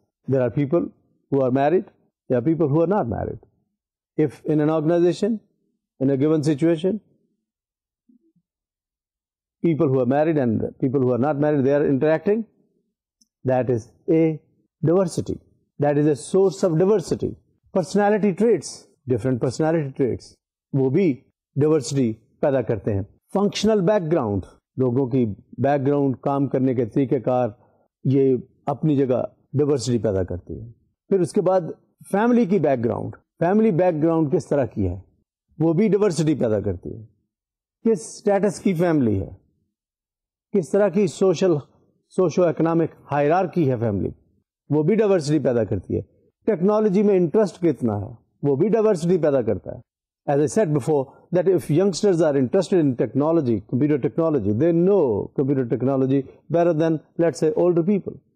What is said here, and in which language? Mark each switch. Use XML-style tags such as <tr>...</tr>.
<en>There are people who are married, there are people who are not married. If in an organization, in a given situation, people who are married and people who are not married, they are interacting, that is a diversity. That is a source of diversity. Personality traits, different personality traits,</en> <ur>وہ بھی diversity پیدا کرتے ہیں. Functional back ground. لوگوں کی back ground, کام کرنے کے طریقہ کار، یہ اپنی جگہ ڈیورسٹی پیدا کرتی ہے. پھر اس کے بعد فیملی کی back ground. Family back ground کس طرح کی ہے، وہ بھی ڈیورسٹی پیدا کرتی ہے. کس اسٹیٹس کی فیملی ہے، کس طرح کی سوشو اکنامک ہائرارکی ہے فیملی، وہ بھی ڈیورسٹی پیدا کرتی ہے. ٹیکنالوجی میں انٹرسٹ کتنا ہے، وہ بھی ڈیورسٹی پیدا کرتا ہے.</ur> <en>As I said before, that if youngsters are interested in technology, computer technology, they know computer technology better than, let's say, older people.</en>